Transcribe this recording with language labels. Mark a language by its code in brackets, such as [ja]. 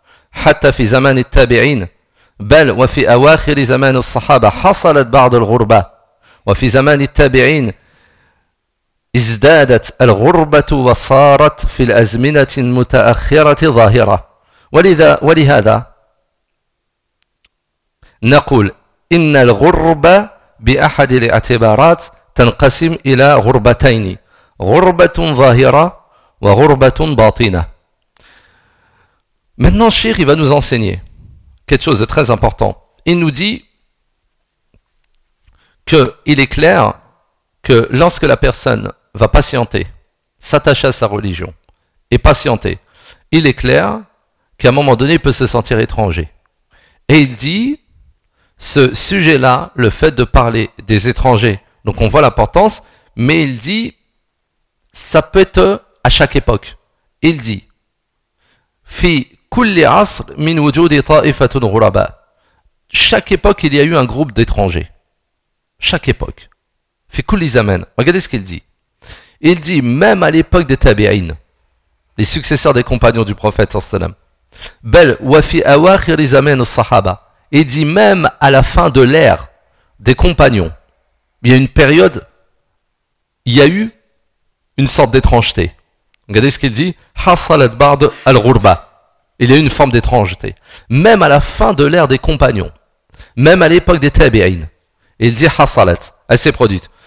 [ar] حتى في زمان التابعين بل وفي أواخر زمان الصحابة حصلت بعض الغربة وفي زمان التابعين ازدادت الغربة وصارت في الأزمنة المتأخرة ظاهرة ولهذا نقول إن الغربة بأحد الاعتبارات تنقسم إلى غربتين غربة ظاهرة وغربة باطنة. [fr] Maintenant, Cheikh, il va nous enseigner quelque chose de très important. Il nous dit qu'il est clair que lorsque la personne va patienter, s'attacher à sa religion et patienter, il est clair qu'à un moment donné, il peut se sentir étranger. Et il dit, ce sujet-là, le fait de parler des étrangers, donc on voit l'importance, mais il dit, ça peut être à chaque époque. Il dit, [ar] « Fi كل عصر من وجود طائفة غرباء. [fr] Chaque époque, il y a eu un groupe d'étrangers. Chaque époque. [ar] Fi كل زمان. [fr] Regardez ce qu'il dit. Il dit même à l'époque des tabi'in, les successeurs des compagnons du prophète sallam. [ar] Bel وفي أواخر زمان الصحابة. [fr] Il dit même à la fin de l'ère des compagnons. Il y a une période, il y a eu une sorte d'étrangeté. Regardez ce qu'il dit. [ar] حصلت بعض الغرباء. [fr] Il y a une forme d'étrangeté. Même à la fin de l'ère des compagnons, même à l'époque des tabi'in, il dit hasalat, elle s'est produite.